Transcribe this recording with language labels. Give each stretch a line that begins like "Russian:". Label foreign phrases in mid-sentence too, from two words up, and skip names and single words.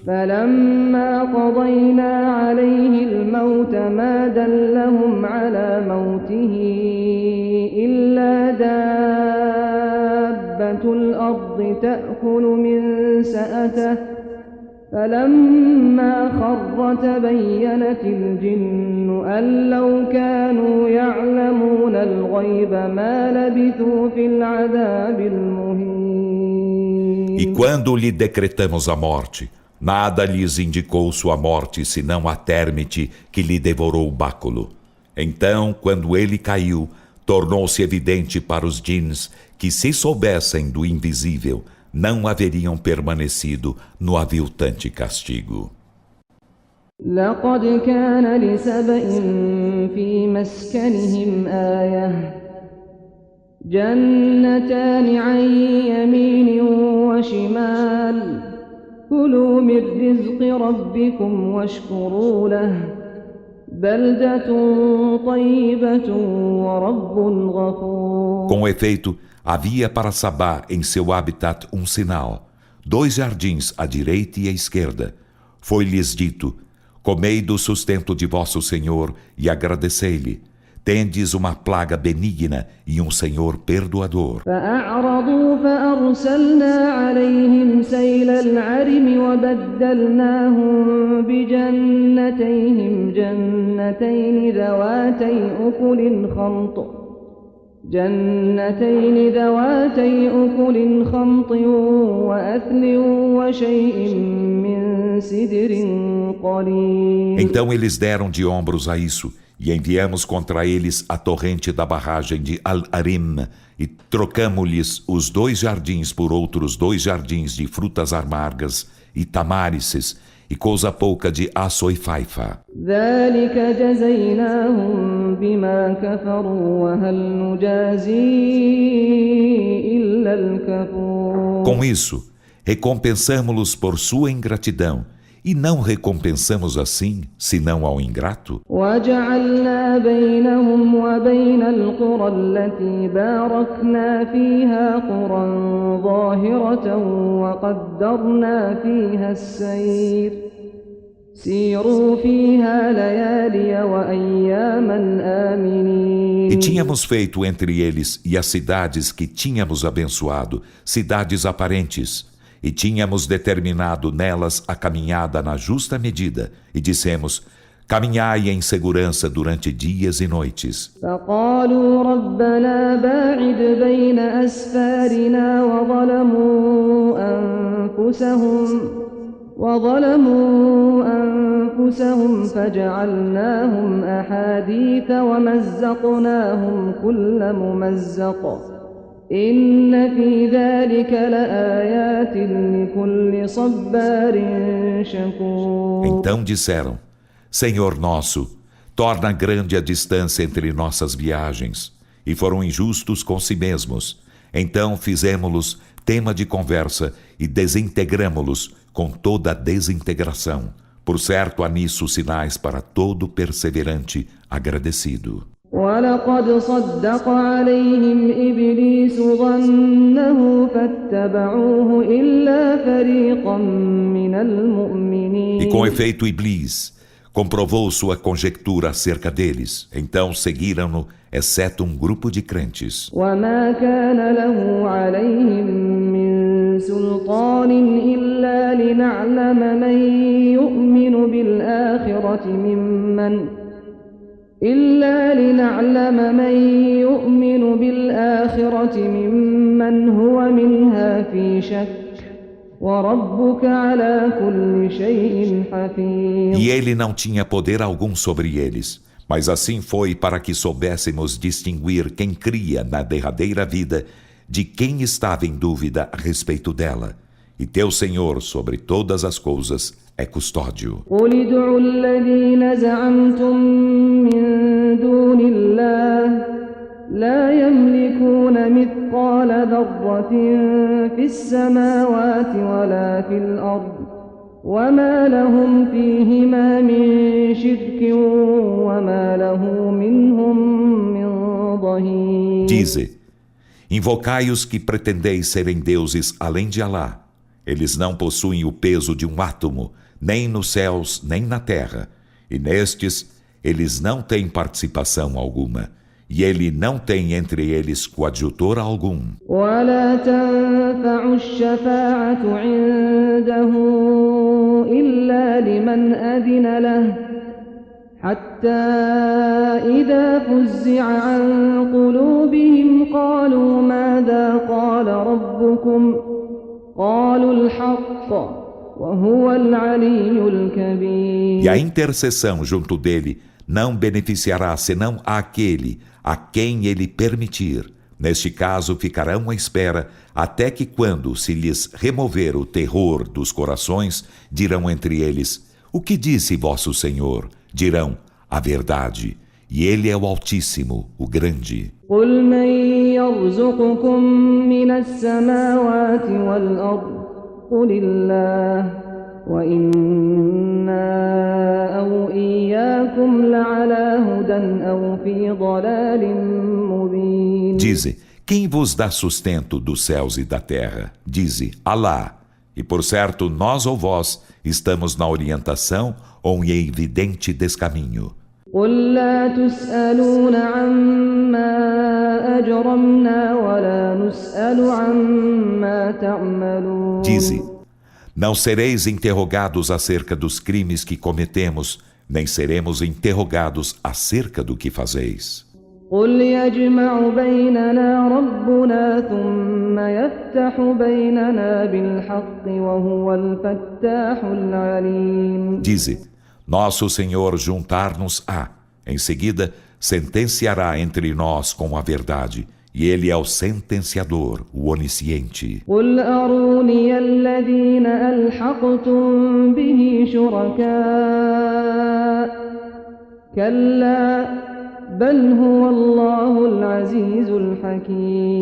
Arabic: فلما قضينا عليه الموت ما دلهم على موته إلا دابة الأرض تأكل من سأته فلما خر تبينت الجن أن لو كانوا يعلمون الغيب ما لبثوا في العذاب المهين.
Portuguese: E quando lhe decretamos a morte, nada lhes indicou sua morte senão a térmite que lhe devorou o báculo. Então, quando ele caiu, tornou-se evidente para os djinns que, se soubessem do invisível, não haveriam permanecido no aviltante castigo.
Arabic: لقد كان لسبإ في مسكنهم آية جنتان عن يمين وشمال كلوا من رزق ربكم واشكروا له بلدة طيبة ورب غفور.
Portuguese: Com efeito, havia para Sabá em seu habitat um sinal, 2 jardins à direita e à esquerda. Foi-lhes dito: comei do sustento de vosso Senhor e agradecei-lhe. Tendes uma plaga benigna e um Senhor perdoador.
Arabic: فأعرضوا فأرسلنا عليهم سيل العرم وبدلناهم بجنتين ذواتي أكل خمط وأثل وشيء من سدر قليل.
Portuguese: Então eles deram de ombros a isso, e enviamos contra eles a torrente da barragem de Al-Arim, e trocamo-lhes os 2 jardins por outros 2 jardins de frutas amargas e tamárices, e coisa pouca de açoifaifa.
Arabic: ذلك جزيناهم بما كفروا وهل نجازي إلا الكفور.
Portuguese: Com isso, recompensamo-los por sua ingratidão, e não recompensamos assim, senão ao ingrato.
Arabic: وجعلنا بينهم وبين القرى التي باركنا فيها قرى ظاهرة وقدرنا فيها السير سيروا فيها ليالي وأياما آمنين.
Portuguese: E tínhamos feito entre eles e as cidades que tínhamos abençoado, cidades aparentes, e tínhamos determinado nelas a caminhada na justa medida, e dissemos: caminhai em segurança durante dias e noites.
Arabic: فقالوا ربنا باعد بين أسفارنا وظلموا أنفسهم فجعلناهم أحاديث ومزقناهم كل ممزق إن في ذلك لآيات لكل صبار شكور.
Portuguese: Então disseram: Senhor nosso, torna grande a distância entre nossas viagens, e foram injustos com si mesmos. Então fizemos-los tema de conversa e desintegramo-los com toda a desintegração. Por certo, há nisso sinais para todo perseverante agradecido.
Arabic: ولقد صدق عليهم إبليس ظنه فاتبعوه إلا فريقا من المؤمنين.
Portuguese: E com efeito, Iblis comprovou sua conjectura acerca deles. Então seguiram-no, exceto um grupo de crentes.
Arabic: وما كان له عليهم من سلطان إلا لنعلم من يؤمن بالآخرة ممن هو منها في شك وربك على كل شيء حفيظ.
Portuguese: E ele não tinha poder algum sobre eles, mas assim foi para que soubéssemos distinguir quem cria na derradeira vida de quem estava em dúvida a respeito dela. E teu Senhor sobre todas as coisas é custódio.
Arabic: قل ادعوا الذين زعمتم من دون الله لا يملكون مثقال ذرة في السماوات ولا في الأرض وما لهم فيهما من شرك وما له منهم من ظهير.
Portuguese: Dize: invocai os que pretendeis serem deuses além de Alá. Eles não possuem o peso de um átomo, nem nos céus, nem na terra. E nestes, eles não têm participação alguma. E ele não tem entre eles coadjutor algum.
Arabic: ولا تنفع الشفاعة عنده إلا لمن أذن له حتى إذا فزع عن قلوبهم قالوا ماذا قال ربكم قالوا الحق وهو العلي الكبير.
Portuguese: E a intercessão junto dele não beneficiará senão àquele a quem ele permitir. Neste caso, ficarão à espera até que, quando se lhes remover o terror dos corações, dirão entre eles: o que disse vosso Senhor? Dirão: a verdade. E ele é o Altíssimo, o Grande.
Arabic: قل من يرزقكم من السماوات والأرض قل الله وإنا أو إياكم لعلى هدى أو في ضلال مبين.
Portuguese: Dize: quem vos dá sustento dos céus e da terra? Dize: Alá. E por certo, nós ou vós estamos na orientação ou em evidente descaminho.
Arabic: قل لا تسألون عما أجرمنا ولا نسأل عما تعملون.
Portuguese: Dize: não sereis interrogados acerca dos crimes que cometemos, nem seremos interrogados acerca do que fazeis.
Arabic: قل يجمع بيننا ربنا ثم يفتح بيننا بالحق وهو الفتاح العليم.
Portuguese: Dize: nosso Senhor juntar-nos-á, em seguida sentenciará entre nós com a verdade, e Ele é o sentenciador, o onisciente.
Arabic: قل أروني الذين ألحقتم به شركاء كلا بل هو الله العزيز الحكيم.